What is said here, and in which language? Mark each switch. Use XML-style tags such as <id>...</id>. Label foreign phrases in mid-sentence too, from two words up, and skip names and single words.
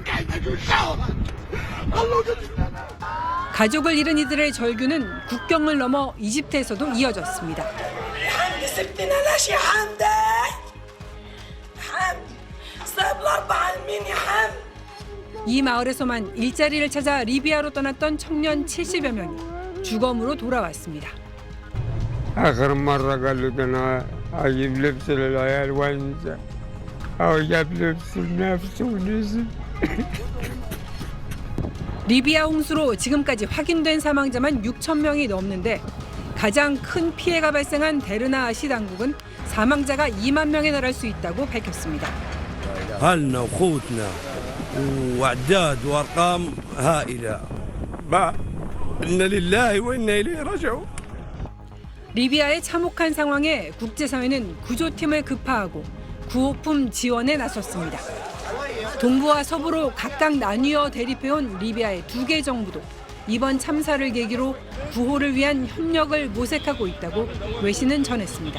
<ko>가족을 잃은 이들의 절규는 국경을 넘어 이집트에서도 이어졌습니다. 이 마을에서만 일자리를 찾아 리비아로 떠났던 청년 70여 명이 주검으로 돌아왔습니다.</ko> <ar>آخر مرة قال له أنا أجيب لبس للعيال وأنزل أو جاب لبس لنفسه ونزل.</ar> <ko>리비아 홍수로 지금까지 확인된 사망자만 6천 명이 넘는데 가장 큰 피해가 발생한 데르나아시 당국은 사망자가 2만 명에 달할 수 있다고 밝혔습니다.</ko> <ar>أهلنا وأخوتنا وأعداد وأرقام هائلة. ما إنا لله وإنا إليه راجعون.</ar> <ko>리비아의 참혹한 상황에 국제사회는 구조팀을 급파하고 구호품 지원에 나섰습니다. 동부와 서부로 각각 나뉘어 대립해온 리비아의 두 개 정부도 이번 참사를 계기로 구호를 위한 협력을 모색하고 있다고 외신은 전했습니다.</ko>